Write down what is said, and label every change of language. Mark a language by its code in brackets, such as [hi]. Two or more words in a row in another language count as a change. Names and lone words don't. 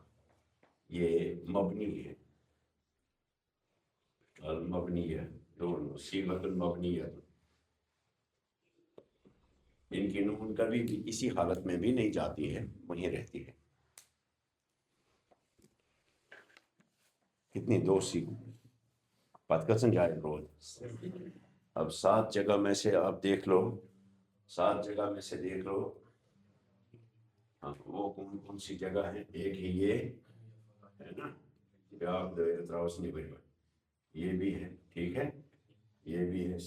[ur] یہ مبنی ہے، المبنیہ، دونوں [ar] صیغۃ المبنیہ. [ur] ان کی نون کبھی بھی اسی حالت میں بھی نہیں جاتی ہے، وہیں رہتی ہے. [ks] کتنی؟ 2 سیگوں پت گژھن جائے روز. [ur] اب 7 جگہ میں سے آپ دیکھ لو، 7 جگہ میں سے دیکھ لو ہاں وہ کون کون سی جگہ ہے. ایک ہی یہ ہے نا، آپ اتراؤس نہیں بھائی، یہ بھی ہے، ٹھیک ہے، یہ بھی ہے.